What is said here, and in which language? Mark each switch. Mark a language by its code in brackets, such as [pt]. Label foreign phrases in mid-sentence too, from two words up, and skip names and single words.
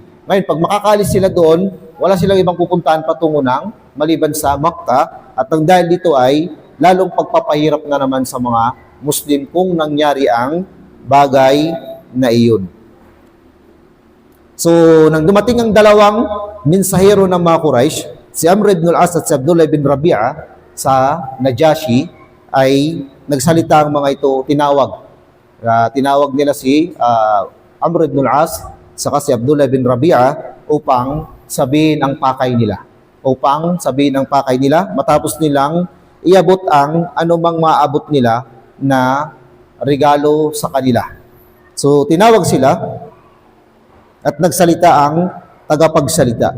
[tl] Ngayon, pag makakalis sila doon, wala silang ibang pupuntahan patungo ng maliban sa Makkah, at ang dahil dito ay lalong pagpapahirap na naman sa mga Muslim kung nangyari ang bagay na iyon. So, nang dumating ang dalawang mensahero ng mga Quraysh, si Amr ibn al-As at si Abdullah ibn Rabi'a sa Najashi, ay nagsalita ang mga ito, tinawag nila si Amr ibn al-As saka si Abdullah ibn Rabi'a upang sabihin ang pakay nila. Matapos nilang iabot ang anumang maabot nila na regalo sa kanila. So, tinawag sila at nagsalita ang tagapagsalita.